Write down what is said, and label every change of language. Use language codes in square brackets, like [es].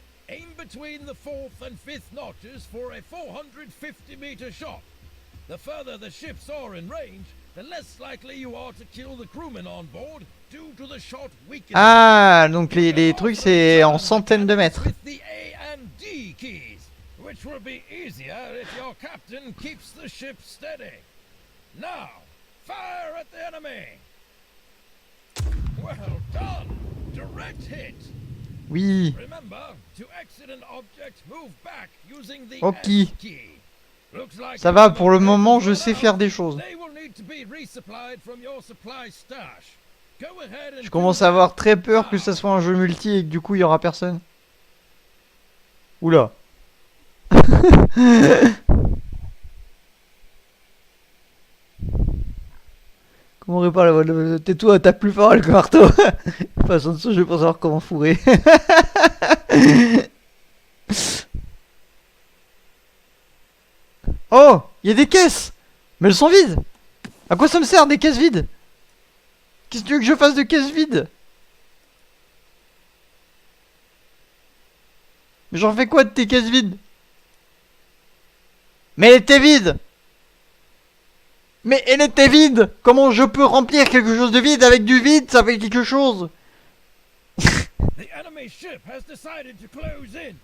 [en] Aim between the 4th and 5th notches for a 450-meter shot. The further the ships are in range, the less likely you are to kill the crewmen on board due to the shot weakening. [fr] Ah, donc les trucs c'est en centaines de mètres. [en] With the A and D keys, which will be easier if your captain keeps the ship steady. Now, fire at the enemy. Well done! Direct hit! [fr] Oui. [en] Remember, to exit an object, move back using the Ok. S key. Looks like [fr] Ça va, pour le moment, je sais faire des choses. [en] They will need to be resupplied from your supply stash. Go ahead and [fr] Je commence à avoir très peur que ça soit un jeu multi et que du coup, il y aura personne. Oula. Comment répare la voix de... Tais-toi, attaque plus fort avec le marteau. Façon de ça, je vais pas savoir comment fourrer. Oh, il y a des caisses. Mais elles sont vides. À quoi ça me sert des caisses vides? Qu'est-ce que tu veux que je fasse de caisses vides? Mais j'en fais quoi de tes caisses vides? Mais elle était vide. Mais elle était vide. Comment je peux remplir quelque chose de vide avec du vide? Ça fait quelque chose. [en] The enemy ship has decided to close in.